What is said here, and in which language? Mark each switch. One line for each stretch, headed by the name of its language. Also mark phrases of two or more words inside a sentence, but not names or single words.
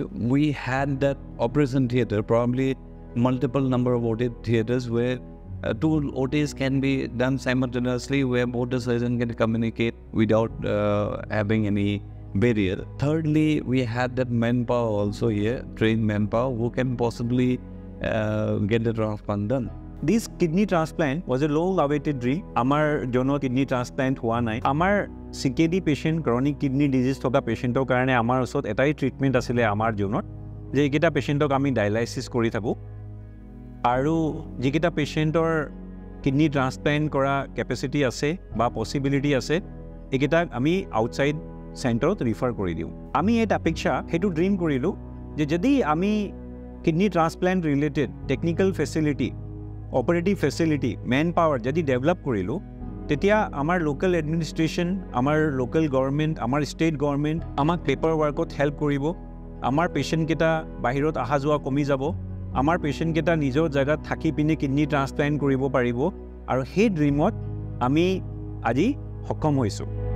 English: We had that operation theater, probably multiple number of OT theaters where two OTs can be done simultaneously, where both the surgeon can communicate without having any barrier. Thirdly, we had that manpower also here, trained manpower who can possibly get the transplant done. This kidney transplant was a long-awaited dream.
Assamese: আমাৰ জনো
English: kidney transplant
Assamese: হোৱা নাই. Amar
English: CKD patient, chronic kidney disease
Assamese: থকা patient কাৰণে আমাৰ ওচৰত এটাই treatment আছিলে আমাৰ জনত যে এটা patient ওক আমি dialysis কৰি থাকো আৰু যিটা patient ওৰ
English: kidney transplant
Assamese: kora capacity ase ba possibility ase ekita ami
English: outside center refer
Assamese: কৰি দিওঁ. আমি এই Apeksha হেতু dream কৰিলোঁ যে যদি আমি
English: kidney transplant related technical facility, operative facility, manpower
Assamese: যদি ডেভেলপ কৰিলোঁ, তেতিয়া আমাৰ
English: local administration,
Assamese: আমাৰ
English: local government,
Assamese: আমাৰ
English: state government
Assamese: আমাক
English: paper workত
Assamese: হেল্প কৰিব, আমাৰ পেচেণ্টকেইটা বাহিৰত অহা যোৱা কমি যাব, আমাৰ পেচেণ্টকেইটা নিজৰ জেগাত থাকি পিনে
English: kidney transplant
Assamese: কৰিব পাৰিব আৰু সেই ড্ৰিমত আমি আজি সক্ষম হৈছোঁ।